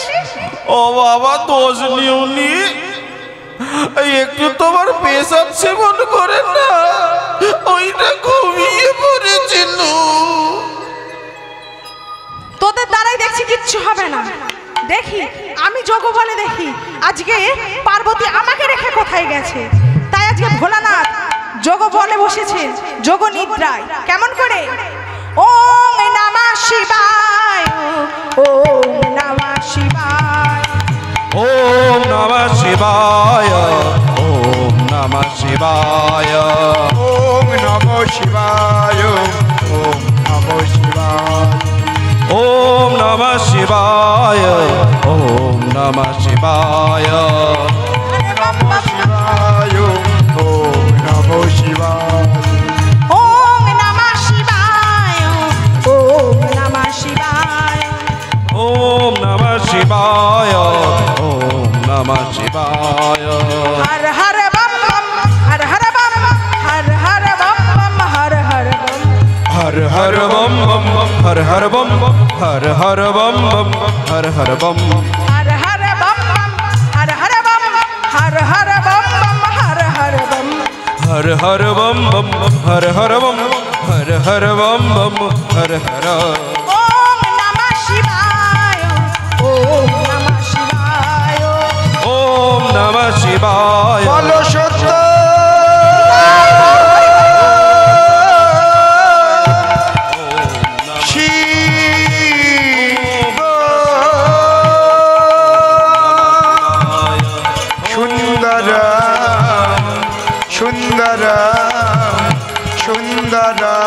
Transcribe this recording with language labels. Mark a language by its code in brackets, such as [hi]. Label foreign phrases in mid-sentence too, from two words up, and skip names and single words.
[bn] ও বাবা, দোষ নিউনি, একটু তোমার পেশাব সেবন করে না, ওইটা ঘুমিয়ে পড়েছিল। তোদের দ্বারাই দেখছি কিচ্ছু হবে না। দেখি আমি যোগ বলে দেখি আজকে পার্বতী আমাকে রেখে কোথায় গেছে। তাই আজকে ভোলানাথ যোগ বলে বসেছে, যোগ নিদ্রায়। কেমন করে? [sa] ওম নমঃ শিবায়, ওম নমঃ শিবায়, ওম নমঃ শিবায়, ওম নমঃ শিবায়, ওম নমঃ শিবায়, ওম নমঃ শিবায়, ওম নমঃ শিবায়, ওম নমঃ শিবায়, নমঃ শিবায়, ওম নমঃ শিবায়, ওম নমঃ শিবায়, ওম নমঃ শিবায়, ওম নমঃ শিবায়, ওম নমঃ শিবায়। হর হর বম বম, হর হর বম, হর হর বম বম, হর হর বম, হর হর বম বম, হর হর বম বম, হর হর বম বম, হর হর বম, হর হর বম বম, হর হর বম, হর হর বম বম, হর হর বম, হর হর বম বম, হর হর বম, হর হর বম বম, হর হর। ওম নমঃ শিবায়, ওম নমঃ শিবায়, ওম নমঃ শিবায়। [bn] বলো সত্য শিব সুন্দর সুন্দর সুন্দর।